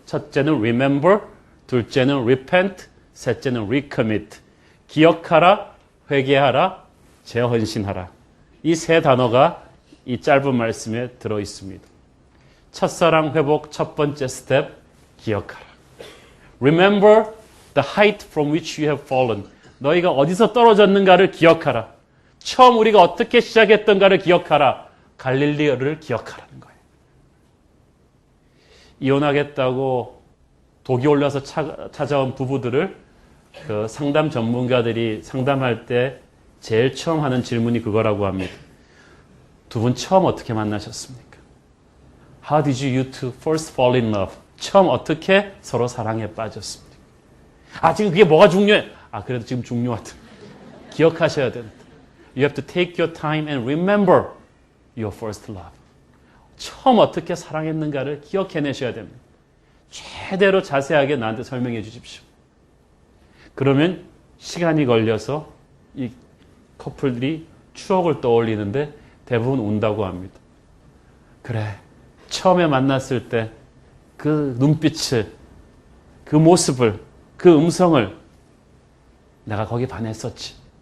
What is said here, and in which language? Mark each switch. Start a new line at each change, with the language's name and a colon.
Korean: 첫째는 remember, 둘째는 repent, 셋째는 recommit. 기억하라, 회개하라, 재헌신하라. 이 세 단어가 이 짧은 말씀에 들어 있습니다. 첫사랑 회복 첫 번째 스텝, 기억하라.
English: Remember the height from which you have fallen.
Korean: 너희가 어디서 떨어졌는가를 기억하라. 처음 우리가 어떻게 시작했던가를 기억하라. 갈릴리를 기억하라는 거예요. 이혼하겠다고 독이 올라서 찾아온 부부들을 그 상담 전문가들이 상담할 때 제일 처음 하는 질문이 그거라고 합니다. 두 분 처음 어떻게 만나셨습니까?
English: How did you two first fall in love?
Korean: 처음 어떻게 서로 사랑에 빠졌습니까? 지금 그게 뭐가 중요해? 그래도 지금 중요하다. 기억하셔야 된다.
English: You have to take your time and remember your first love.
Korean: 처음 어떻게 사랑했는가를 기억해내셔야 됩니다. 최대로 자세하게 나한테 설명해 주십시오. 그러면 시간이 걸려서 이 커플들이 추억을 떠올리는데 대부분 운다고 합니다. 그래, 처음에 만났을 때 그 눈빛을, 그 모습을, 그 음성을 내가 거기 반했었지.